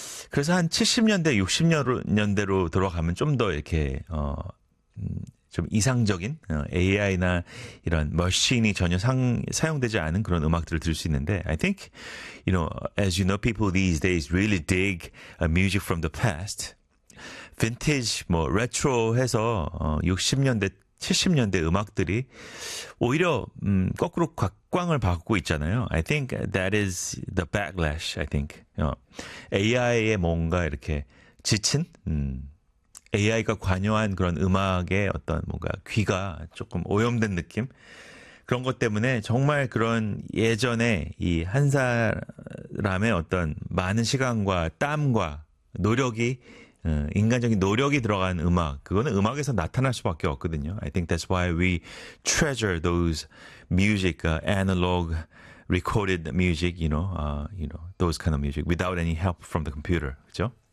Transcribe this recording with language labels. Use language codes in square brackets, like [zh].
[ko] 그래서 한 70년대, 60년대로 돌아가면 좀 더 이렇게 좀 이상적인 AI나 이런 머신이 전혀 사용되지 않은 그런 음악들을 들을 수 있는데 [en] I think, you know, as you know, people these days really dig music from the past. [ko] Vintage, 뭐 retro 해서 60년대 70년대 음악들이 오히려 거꾸로 각광을 받고 있잖아요. [en] I think that is the backlash, I think. [ko] AI에 뭔가 이렇게 지친 AI가 관여한 그런 음악의 어떤 뭔가 귀가 조금 오염된 느낌 그런 것 때문에 정말 그런 예전에 이 한 사람의 어떤 많은 시간과 땀과 노력이 인간적인 노력이 들어간 음악, 그거는 음악에서 나타날 수밖에 없거든요. [en] I think that's why we treasure those music, analog recorded music, those kind of music without any help from the computer, [ko] 그렇죠?